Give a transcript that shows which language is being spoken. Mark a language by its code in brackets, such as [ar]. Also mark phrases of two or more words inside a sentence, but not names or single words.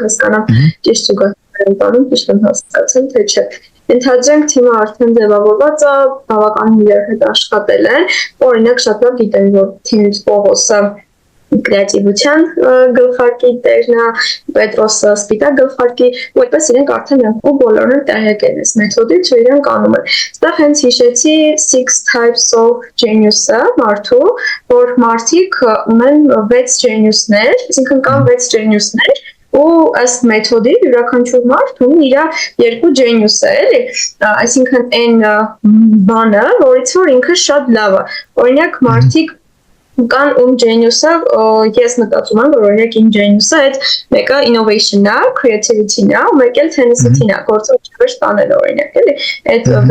[hy] հասկանամ ճիշտ զուգահեռ բանում ճիշտ եմ հասկացել, թե չէ։ Ենթադրենք թիմը արդեն ձևավորված է, բավականին իրար հետ աշխատել են, օրինակ շատ լավ գիտեն, որ թիմից Պողոսը կրեատիվության գլխարկի տերն է, Պետրոսը սպիտակ գլխարկի, ու այդպես իրենք արդեն ու բոլորն են տեղյակ են այս մեթոդից ու իրենք անում են։ Այստեղ հենց հիշեցի 6 [en] types of genius-ը [hy] մարդու, որ մարդիկ ունեն 6 genius-ներ, այսինքն կան 6 genius-ներ, ու ըստ մեթոդի յուրաքանչյուր մարդ ունի իր 2 genius-ը, էլի, այսինքն այն բանը, որից որ ինքը շատ լավ է։ Օրինակ մարդիկ կան ում genius-ը, ես մտածում եմ, որ օրինակ իմ genius-ը այդ մեկը innovation-ն է, creativity-ն է, ու մեկը tenacity-ն է, գործը ուշքեր տանել օրինակ, էլի։ Այդ